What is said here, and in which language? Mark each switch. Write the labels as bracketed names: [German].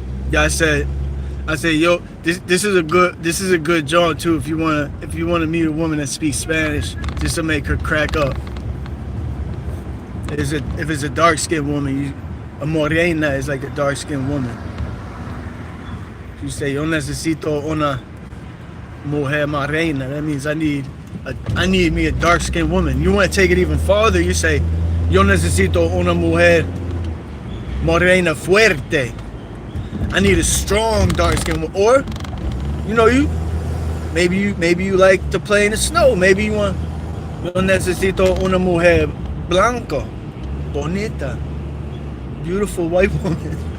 [English] Yeah, I said, yo, this is a good joint too. If you wanna meet a woman that speaks Spanish, just to make her crack up. If it's a dark skinned woman, a morena is like a dark skinned woman. You say [Spanish] yo necesito una mujer morena. [English] That means I need me a dark skinned woman. You want to take it even farther? You say [Spanish] yo necesito una mujer morena fuerte. [English] I need a strong dark skin, or maybe you like to play in the snow. Maybe you want [Spanish] yo necesito una mujer blanca, bonita, [English] beautiful white woman.